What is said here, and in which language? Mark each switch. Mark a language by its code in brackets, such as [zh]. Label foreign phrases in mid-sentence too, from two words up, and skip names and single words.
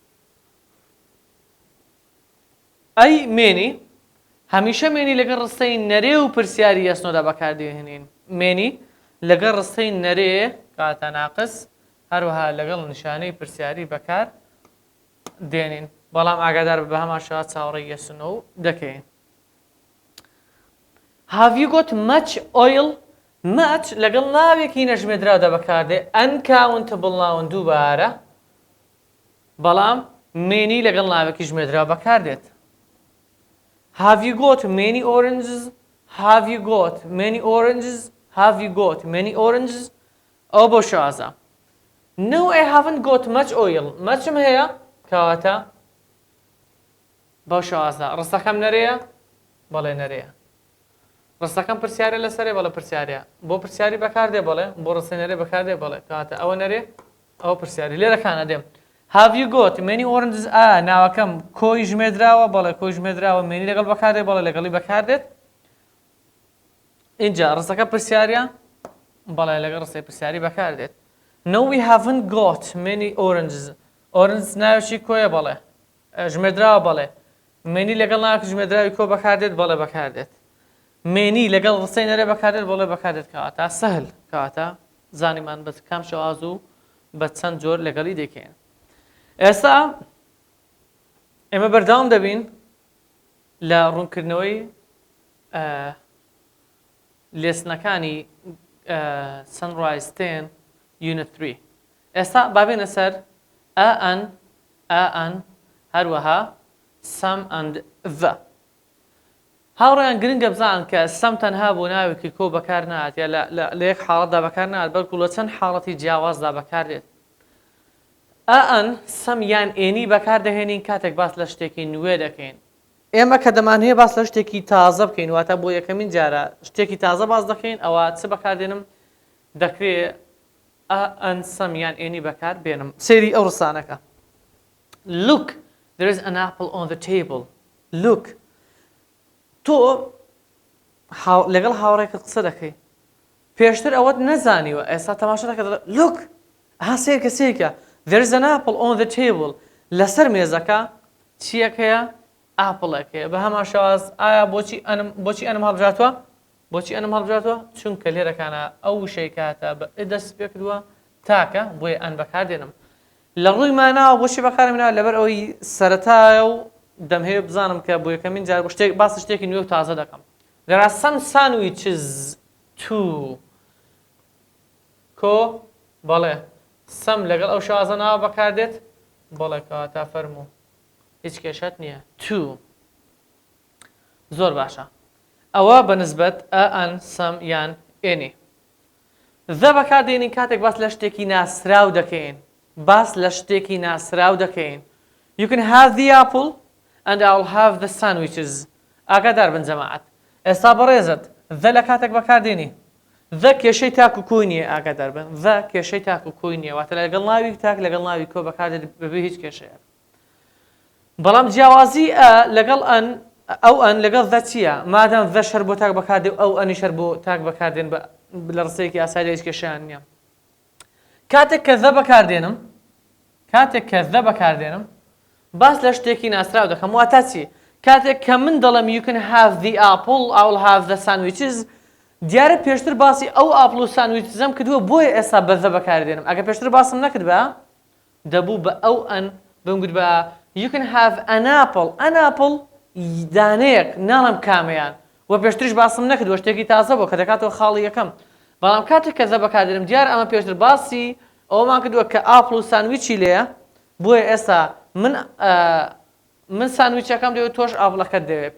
[ckb] ئەی مێنی هەمیشە مێنی لەگەڵ ڕستەی نەرێ و پرسیاری یەسنۆدا بەکاردێهێنین مێنی لەگەڵ ڕستەی نەرێ کاتە ناقس هەروەها لەگەڵ نیشانەی پرسیاری بەکار دێنین بەڵام ئاگادار بە هەمان شێوە چاوەڕێی یەس و نۆ دەکەین [en] Have you got much oil? [ckb] Much لەگەڵ ناوێکی نەژمێدراودا بەکاردێ uncountable ناون دووبارە بەڵام many لەگەڵ ناوێکی ژمێدراو بەکاردێت. [en] Have you got many oranges? Have you got many oranges? Have you got many oranges? [ckb] ئەو بۆ شازە. [en] No, I haven't got much oil. [ckb] Muchم هەیە کەواتە بۆ شازە. ڕستەکەم نەرەیە؟ بەڵێ نەرەیە. ڕستەکەم پرسیارە لەسەرێ بەڵێ پرسیارە. بۆ پرسیاری بەکاردێ بەڵێ بۆ ڕستە نەرێ بەکاردێ بەڵێ کەواتە ئەوە نەرێ ئەوە پرسیاری لێرەکانە دێم. [en] Have you got many oranges? [ckb] ناوەکەم کۆی ژمێدراوە بەڵێ کۆی ژمێدراوە many لەگەڵ بەکاردێ بەڵێ لەگەڵی بەکاردێت. اینجا ڕستەکە پرسیاریە بەڵێ لەگەڵ ڕستەی پرسیاری بەکاردێت. [en] No, we haven't got many oranges. [ckb] Oranges ناوێکی کۆیە بەڵێ ژمێدراوە بەڵێ many لەگەڵ ناوێکی ژمێدراوی کۆ بەکاردێت بەڵێ بەکاردێت. many لەگەڵ ڕستەی نەرێ بەکاردێت بەڵێ بەکاردێت کەواتە سەهل کەواتە زانیمان بە کام شەواز و بە چەند جۆر لەگەڵی دەکەین. ئێستا ئێمە بەردەوام دەبین لە ڕوونکردنەوەی لێسنەکانی Sunrise 10 Unit 3. ئێستا بابێنە سەر an هەروەها [en] some and the. [ckb] هاوڕێیان گرنگە بزانن کە سەم تەنها بۆ ناوێکی کۆ بەکار نهات یا لە یەک حاڵەتدا بەکار نهات بەڵکو لە چەند حاڵەتی جیاوازدا بەکاردێت. [en] an some [ckb] یان ئێنی بەکاردەهێنین کاتێک باس لە شتێکی نوێ دەکەین. ئێمە کە دەمانهەیە باس لە شتێکی تازە بکەین واتە بۆ یەکەمین جارە شتێکی تازە باس دەکەین ئەوە چ بەکاردێنم دەکرێت [en] an some [ckb] یان ئێنی بەکار بێنم. سێری ئەو ڕستانەکە. [en] Look, there is an apple on the table. Look. [ckb] تۆ لەگەڵ هاوڕێکت قسە دەکەی پێشتر ئەوەت نەزانیوە ئێستا تەماشا دەکەت لوک سێرکە سێرکە [en] there is an apple on the table [ckb] لەسەر مێزەکە چیەکەیە ئاپڵێکەیە بە هەمان شێواز ئایا بۆچی ئەنم هەڵبژاتوە بۆچی ئەنم هەڵبژاتوە چونکە لێرەکانە ئەو وشەی کاتە بە دەست پێ کردووە تاکە بۆیە ئەن بەکاردێنم لە ڕووی ماناوە بۆچی بەکارمێناوە لەبەر ئەوەی سەرەتایە و دەمهەیە بزانم کە بۆ یەکەمین جار باس شتێکی نوێ و تازە دەکەم. [en] There are some sandwiches too. [ckb] کۆ بەڵێ سەم لەگەڵ ئەو شازە ناوە بەکاردێت بەڵێ کەواتە فەرموو هیچ کێشەت نییە. Too زۆر باشە. ئەوە بەنسبەت [en] an some [ckb] یان ئێنی. The بەکاردێنین کاتێک باس لە شتێکی ناسراو دەکەین. باس لە شتێکی ناسراو دەکەین. [en] You can have the apple and I'll have the sandwiches. [ckb] ئاگادار بن جەماعەت. ئێستا بەڕێزت the لە کاتێک بەکاردێنی. The کێشەی تاک و کۆی نییە ئاگادار بن. The کێشەی تاک و کۆی نییە واتە لەگەڵ ناوی تاک لەگەڵ ناوی کۆ بەکاردێت بەبێ هیچ کێشەیە. بەڵام جیاوازی لەگەڵ ئەو ئەن لەگەڵ the چییە؟ مادام the شەر بۆ تاک بەکاردێ و ئەو ئەنی شەر بۆ تاک بەکاردێن لە ڕستەیەکی ئاسایی هیچ کێشەیان نییە. کاتێک کە the بەکاردێنم باس لە شتێکی ناسراو دەکەم واتە چی؟ کاتێک کە من دەڵێم [en] you can have the apple I will have the sandwiches [ckb] دیارە پێشتر باسی ئەو ئاپڵ و ساندویچزەم کردووە بۆیە ئێستا بە the بەکاردێنم. ئەگە پێشتر باسم نەکرد بە دەبوو بە ئەو ئەن بمگوت بە [en] you can have an apple. An apple [ckb] دانەیەک ناڵم کامەیان وە پێشتریش باسم نەکردووە شتێکی تازە بۆ کە دەکاتەوە خاڵی یەکەم. بەڵام کاتێک کە the بەکاردێنم دیارە ئەمە پێشتر باسی ئەوەمان کردووە کە ئاپڵ و ساندویچی لێیە بۆیە ئێستا من ساندویچەکەم دەوێت تۆش ئاپڵەکەت دەوێت.